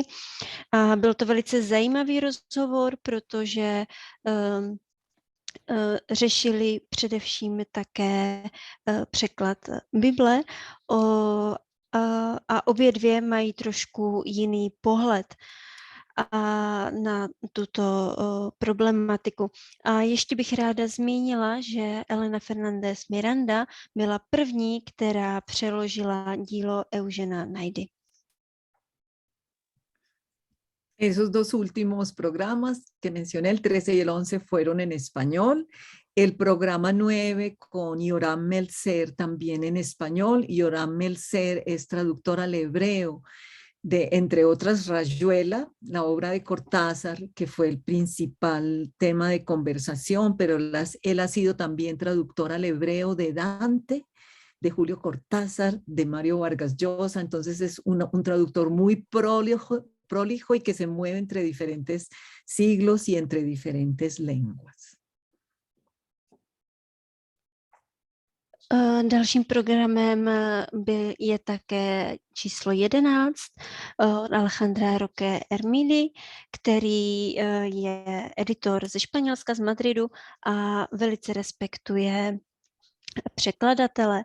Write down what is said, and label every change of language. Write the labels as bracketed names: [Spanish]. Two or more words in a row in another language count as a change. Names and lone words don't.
[Czech] A byl to velice zajímavý rozhovor, protože řešili především také překlad Bible a obě dvě mají trošku jiný pohled na tuto problematiku. A ještě bych ráda zmínila, že Elena Fernández Miranda byla první, která přeložila dílo Eugena Naidy. [Spanish] Esos dos últimos programas que mencioné, el 13 y el 11, fueron en español. El programa 9 con Yoram Meltzer también en español. Yoram Meltzer es traductora al hebreo de, entre otras, Rayuela, la obra de Cortázar, que fue el principal tema de conversación, pero él ha sido también traductor al hebreo de Dante, de Julio Cortázar, de Mario Vargas Llosa. Entonces es un traductor muy prolijo y que se mueve entre diferentes siglos y entre diferentes lenguas. [Czech] Dalším programem je také číslo 11 od Alejandra Roque Hermidi, který je editor ze Španělska, z Madridu a velice respektuje překladatele.